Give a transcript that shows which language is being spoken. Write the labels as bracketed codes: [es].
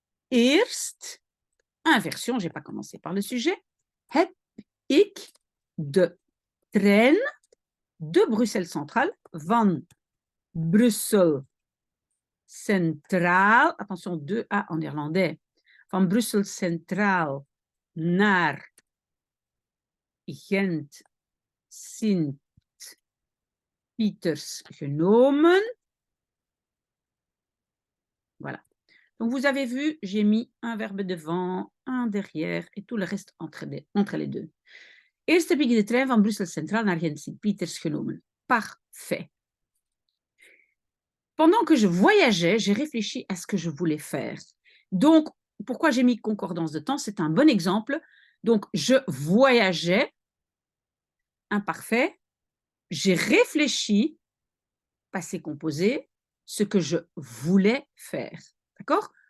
[nl] Eerst, [fr] inversion, je n'ai pas commencé par le sujet, [nl] heb ik de trein [fr] de Bruxelles Centrale [nl] van Brussel Centraal, attention, 2A en néerlandais, van Brussel Centraal naar Gent-Sint Pieters genomen. [fr] Voilà. Donc, vous avez vu, j'ai mis un verbe devant, un derrière et tout le reste entre les deux. [nl] Eerst heb ik de trein van Brussel Centraal naar Gent-Sint-Pieters genomen. [fr] Parfait. Pendant que je voyageais, j'ai réfléchi à ce que je voulais faire. Donc, pourquoi j'ai mis concordance de temps? C'est un bon exemple. Donc, je voyageais, imparfait. J'ai réfléchi, passé composé, ce que je voulais faire. D'accord?